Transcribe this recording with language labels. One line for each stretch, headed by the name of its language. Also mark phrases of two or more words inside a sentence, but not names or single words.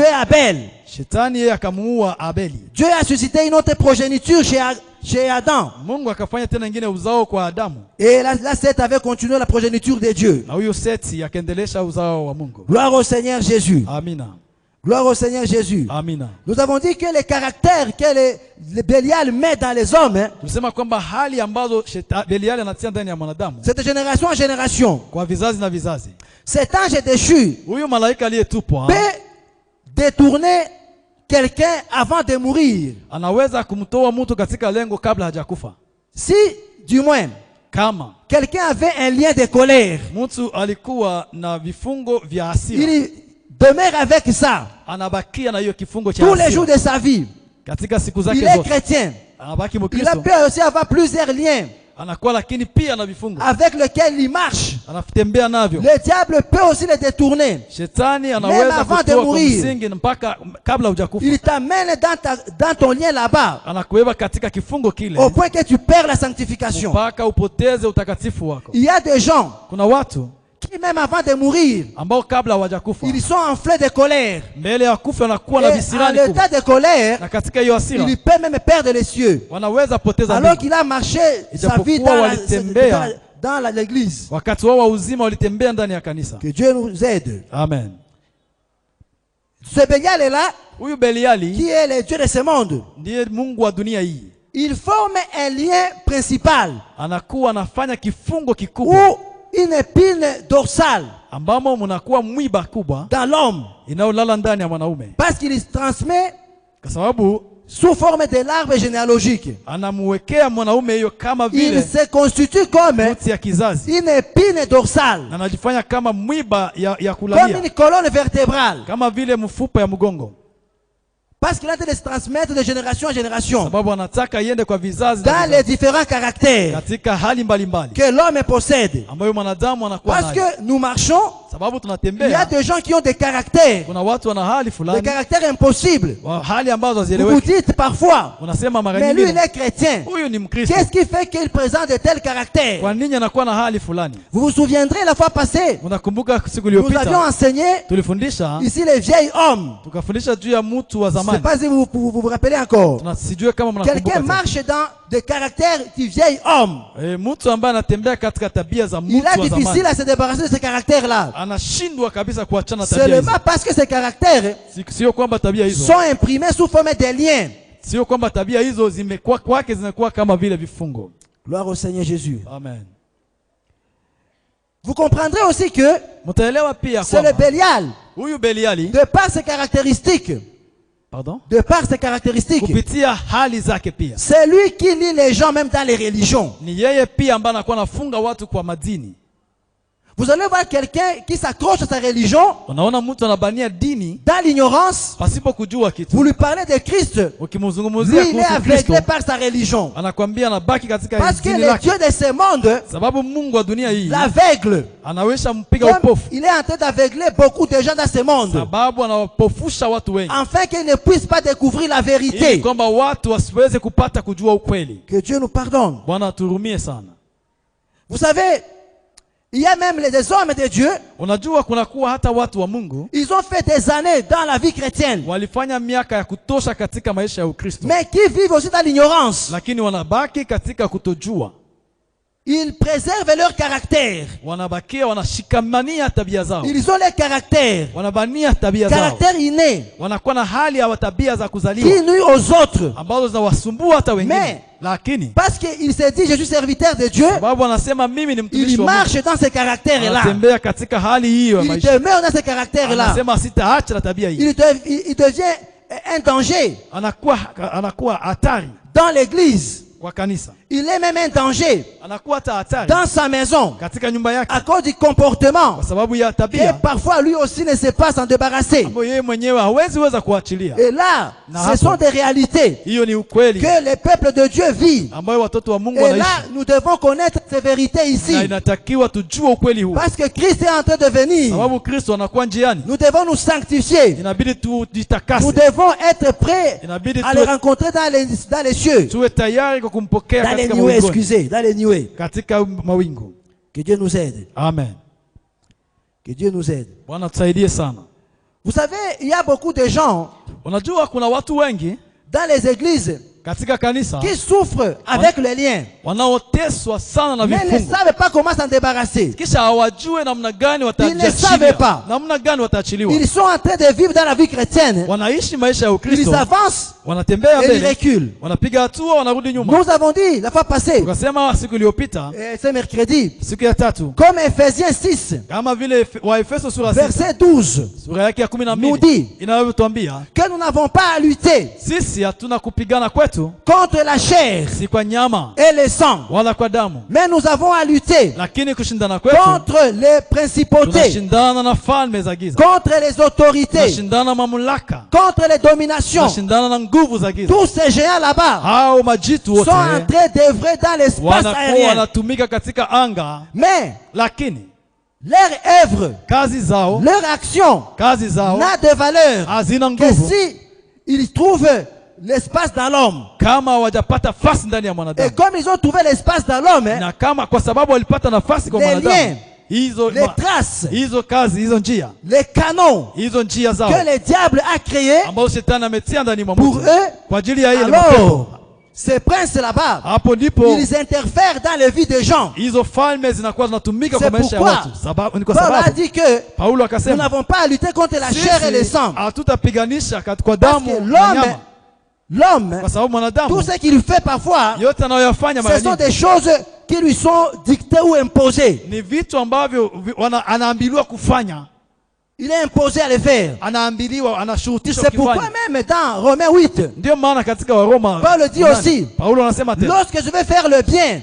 French: tué Abel.
Swahili: shetani yeye akamuua Abeli.
French: Dieu a suscité une autre progéniture chez Adam.
Swahili: Mungu akafanya tena ingine uzao kwa Adamu,
French: Et là Seth avait continué la progéniture de Dieu.
Swahili: na huyo Seti akaendelesha uzao wa Mungu.
French: Gloire au Seigneur Jésus.
Swahili: Amina.
French: Gloire au Seigneur Jésus.
Swahili: Amina.
French: Nous avons dit que les caractères que le Bélial met dans les hommes,
Swahili: Tulisema kwamba hali ambazo Beliali anatia ndani ya mwanadamu
French: c'est de génération en génération.
Swahili: kwa vizazi na vizazi.
French: Cet ange déchu
Swahili: Huyu malaika aliyetupwa
French: peut détourner quelqu'un avant de mourir.
Swahili: anaweza kumtoa mtu katika lengo kabla hajakufa.
French: Si, du moins,
Swahili: Kama
French: quelqu'un avait un lien de colère,
Swahili: mtu alikuwa na vifungo vya hasira,
French: il demeure avec ça
Swahili: anabakia na hiyo kifungo cha
French: tous les jours
Swahili: hasira
French: de sa vie.
Swahili: katika siku
French: Il
Swahili: zake
French: est
Swahili: zote.
French: chrétien.
Swahili: Anabaki
French: Il a
Swahili: Mkristo,
French: peut aussi avoir plusieurs liens
Swahili: anakuwa lakini pia na vifungo
French: avec lesquels il marche.
Swahili: anatembea navyo.
French: Le diable peut aussi les détourner.
Swahili: Shetani
French: Même
Swahili: anaweza
French: avant de
Swahili: kutoa kwa
French: mourir.
Swahili: msingi mpaka kabla hujakufa,
French: Il t'amène dans ton lien là-bas,
Swahili: anakuweka katika kifungo kile
French: au point que tu perds la sanctification.
Swahili: mpaka upoteze utakatifu wako.
French: Il y a des gens
Swahili: Kuna watu
French: qui, même avant de mourir,
Swahili: ambao kabla hawajakufa,
French: ils sont enflés de colère.
Swahili: mbele ya kufa wanakuwa na
French: Et en
Swahili: visirani kubwa,
French: l'état de colère,
Swahili: na katika hiyo hasira
French: il peut même perdre les cieux.
Swahili: wanaweza poteza
French: Alors
Swahili: mbingu.
French: qu'il a marché sa
Swahili: Ijapokuwa
French: vie dans
Swahili: walitembea
French: l'église.
Swahili: wakati wao wa uzima walitembea ndani ya kanisa.
French: Que Dieu nous aide. Amen. Ce Bélial est là,
Swahili: Huyu Beliali
French: qui est le Dieu de ce monde.
Swahili: ndiye Mungu wa dunia hii,
French: Il forme un lien principal
Swahili: anakuwa anafanya kifungo kikubwa
French: ou une épine dorsale
Swahili: ambamo mnakuwa mwiba kubwa
French: dans l'homme.
Swahili: inayolala ndani ya mwanaume,
French: Parce qu'il transmet
Swahili: kwa sababu
French: sous forme de l'arbre généalogique.
Swahili: anamuwekea mwanaume hiyo kama
French: Il
Swahili: vile
French: se constitue comme
Swahili: mti ya kizazi,
French: une épine dorsale,
Swahili: na anajifanya kama mwiba ya
French: comme
Swahili: kulalia,
French: une colonne vertébrale.
Swahili: kama vile mfupa ya mgongo,
French: Parce qu'il a de se transmettre de génération en génération
Swahili: sababu anataka iende kwa vizazi na
French: dans
Swahili: vizazi,
French: les différents caractères
Swahili: katika hali mbalimbali
French: que l'homme possède.
Swahili: ambayo mwanadamu anakuwa
French: Parce
Swahili: nayo.
French: que nous marchons,
Swahili: Sababu
French: il y a
Swahili: tunatembea,
French: des gens qui ont des caractères,
Swahili: kuna watu wana hali
French: des
Swahili: fulani,
French: caractères impossibles.
Swahili: hali ambazo
French: Vous vous
Swahili: hazieleweki.
French: dites parfois,
Swahili: Unasema mara
French: mais lui il
Swahili: nyingine
French: est chrétien.
Swahili: huyu ni Mkristo,
French: Qu'est-ce qui fait qu'il présente de tels caractères?
Swahili: kwa nini anakuwa na hali fulani?
French: Vous vous souviendrez la fois passée,
Swahili: Unakumbuka siku
French: nous avions
Swahili: iliyopita
French: enseigné
Swahili: tulifundisha,
French: ici les vieils hommes.
Swahili: tukafundisha juu ya mtu wa
French: Je ne sais
Swahili: zamani.
French: pas si vous rappelez encore.
Swahili: Sijue kama
French: Quelqu'un
Swahili: mnakumbuka.
French: marche dans des caractères du vieil homme.
Swahili: Mtu ambaye anatembea katika tabia za
French: Il
Swahili: mtu
French: est
Swahili: wa
French: difficile
Swahili: zamani
French: à se débarrasser de ces caractères-là.
Swahili: anashindwa kabisa kuachana tabia hizo.
French: Seulement parce que ces caractères
Swahili: Sio kwamba tabia hizo,
French: sont imprimés sous forme de liens.
Swahili: sio kwamba tabia hizo zimekuwa kwake zinakuwa kama vile vifungo.
French: Gloire au Seigneur Jésus. Amen. Vous comprendrez aussi que
Swahili: Mtaelewa pia
French: c'est le
Swahili: kwamba
French: Bélial,
Swahili: huyu Beliali,
French: de par ses caractéristiques,
Swahili: kupitia hali zake pia,
French: c'est lui qui lie les gens même dans les religions.
Swahili: ni yeye pia ambaye anakuwa anafunga watu kwa madini.
French: Vous allez voir quelqu'un qui s'accroche à sa religion
Swahili: Unaona mtu anabania dini
French: dans l'ignorance.
Swahili: pasipo kujua kitu.
French: Vous lui parlez de Christ.
Swahili: Ukimzungumzia
French: Lui, il est
Swahili: kuhusu Kristo,
French: aveuglé par sa religion.
Swahili: anakuambia anabaki katika
French: Parce que
Swahili: dini
French: le
Swahili: lake.
French: Dieu de ce monde
Swahili: Sababu Mungu wa dunia hii
French: l'aveugle.
Swahili: anaweza mpiga
French: Comme
Swahili: upofu.
French: il est en train d'aveugler beaucoup de gens dans ce monde.
Swahili: Sababu anawapofusha watu wengi.
French: Afin qu'ils ne puissent pas découvrir la
Swahili: Ili
French: vérité.
Swahili: kwamba watu wasiweze kupata kujua ukweli.
French: Que Dieu nous pardonne.
Swahili: Bwana aturumie sana.
French: Vous savez, il y a même des hommes de Dieu,
Swahili: Unajua kuna kuwa hata watu wa Mungu
French: ils ont fait des années dans la vie chrétienne,
Swahili: walifanya miaka ya kutosha katika maisha ya Ukristo,
French: mais qui vivent aussi dans l'ignorance.
Swahili: lakini wanabaki katika kutojua.
French: Ils préservent leur caractère.
Swahili: Wanabakia wanashikamania tabia zao.
French: Ils ont leur caractère.
Swahili: Wanabania tabia zao.
French: Caractère inné.
Swahili: Wanakuwa na hali ya tabia za
French: Qui
Swahili: kuzaliwa
French: nuit aux autres.
Swahili: ambazo zinawasumbua hata
French: Mais-
Swahili: wengine. Lakini
French: Parce qu'il se dit, je suis serviteur de Dieu.
Swahili: sababu anasema mimi ni mtumishi
French: Il
Swahili: wa Mungu,
French: marche dans ce caractère-là.
Swahili: anatembea katika hali hiyo ya
French: Il
Swahili: maisha.
French: demeure dans ce caractère-là.
Swahili: Anasema sitaacha na tabia hii.
French: Il devient un danger
Swahili: Anakuwa hatari
French: dans l'église.
Swahili: kwa kanisa.
French: Il est même un danger
Swahili: Anakuwa hata hatari
French: dans sa maison
Swahili: katika nyumba yake
French: à cause du comportement
Swahili: kwa sababu ya
French: que
Swahili: tabia
French: parfois lui aussi ne sait pas s'en débarrasser.
Swahili: ambayo yeye mwenyewe hawezi weza kuachilia.
French: Et là,
Swahili: Na
French: ce
Swahili: hapo,
French: sont des réalités
Swahili: hiyo ni ukweli
French: que le peuple de Dieu vit.
Swahili: ambayo watoto wa Mungu
French: Et là,
Swahili: wanaishi,
French: nous devons connaître ces vérités
Swahili: na
French: ici.
Swahili: inatakiwa tujue ukweli huu,
French: Parce que Christ est en train de venir.
Swahili: sababu Kristo anakuwa njiani.
French: Nous devons nous sanctifier.
Swahili: Inabidi
French: Nous
Swahili: tujitakase,
French: devons être prêts
Swahili: inabidi
French: à le rencontrer dans les cieux.
Swahili: tuwe tayari kwa kumpokea
French: Dans les
Swahili: katika
French: nuées,
Swahili: mawinguni,
French: excusez, dans les nuées.
Swahili: katika mawingu.
French: Que Dieu nous aide. Amen. Que Dieu nous aide.
Swahili: Bwana tusaidie sana.
French: Vous savez, il y a beaucoup de gens
Swahili: Unajua kuna watu wengi
French: dans les églises
Swahili: katika kanisa
French: qui souffrent avec les liens,
Swahili: wanaoteswa sana na
French: mais ne
Swahili: vifungo,
French: savent pas comment s'en débarrasser.
Swahili: kisha hawajue namna gani
French: Ils ne savaient
Swahili: watajiachilia,
French: pas.
Swahili: namna gani wataachiliwa.
French: Ils sont en train de vivre dans la vie chrétienne.
Swahili: Wanaishi maisha ya
French: Ils
Swahili: Ukristo,
French: avancent
Swahili: wanatembea
French: et ils
Swahili: mbele,
French: reculent.
Swahili: wanapiga hatua, wanarudi nyuma.
French: Nous avons dit la fois passée,
Swahili: Tukasema siku iliyopita,
French: ce mercredi,
Swahili: siku ya tatu,
French: comme Ephésiens 6,
Swahili: kama vile Waefeso sura 6
French: verset 12,
Swahili: sura yake ya
French: nous dit
Swahili: 12 inavyotuambia
French: que nous n'avons pas à lutter
Swahili: sisi hatuna kupigana kwetu
French: contre la chair
Swahili: si kwa nyama
French: et le sang,
Swahili: wala kwa damu,
French: mais nous avons à lutter
Swahili: lakini kushindana kwetu
French: contre les principautés,
Swahili: tunashindana na falme za giza,
French: contre les autorités,
Swahili: tunashindana na mamlaka,
French: contre les dominations.
Swahili: tunashindana na nguvu za giza.
French: Tous ces géants là-bas
Swahili: Hao majitu
French: sont
Swahili: wote
French: en train d'œuvrer dans l'espace
Swahili: wanakuwa
French: aérien.
Swahili: wanatumika katika anga,
French: Mais
Swahili: lakini
French: leur œuvre,
Swahili: kazi zao
French: leur action n'a de valeur
Swahili: hazina
French: que
Swahili: nguvu
French: si ils trouvent l'espace dans l'homme.
Swahili: kama hawajapata nafasi ndani ya
French: Et
Swahili: mwanadamu,
French: comme ils ont trouvé l'espace dans l'homme,
Swahili: na kama kwa sababu walipata nafasi kwa
French: les
Swahili: mwanadamu,
French: liens,
Swahili: hizo
French: les traces,
Swahili: hizo kazi, hizo njia,
French: les canons
Swahili: hizo njia zao
French: que le diable a créés
Swahili: ambazo shetani ametia ndani mwa
French: pour
Swahili: mtu
French: eux,
Swahili: kwa ajili ya ile
French: alors,
Swahili: mapepo,
French: ces princes là-bas,
Swahili: hapo ndipo
French: ils interfèrent dans la vie des gens.
Swahili: hizo falme zinakuwa zinatumika
French: C'est
Swahili: kwa maisha ya
French: pourquoi
Swahili: watu. Sababu ni kwa
French: Paul a
Swahili: sababu
French: dit que
Swahili: Paulo
French: nous
Swahili: akasema
French: n'avons pas à lutter contre la chair et le
Swahili: sisi
French: sang.
Swahili: hatutapiganisha kwa
French: Parce
Swahili: damu
French: que
Swahili: na nyama,
French: l'homme,
Swahili: kwa sababu
French: tout
Swahili: mwanadamu
French: ce qu'il fait parfois,
Swahili: yote anayoyafanya mara
French: ce sont
Swahili: nyingi
French: des choses qui lui sont dictées ou imposées.
Swahili: ni vitu ambavyo anaambiliwa kufanya,
French: Il est imposé à le faire.
Swahili: anaambiliwa, anashurutishwa
French: C'est pourquoi
Swahili: kufanya.
French: même dans Romains 8,
Swahili: Ndio maana katika Waroma
French: Paul dit
Swahili: 8,
French: aussi,
Swahili: Paulo anasema tena,
French: lorsque je vais faire le bien,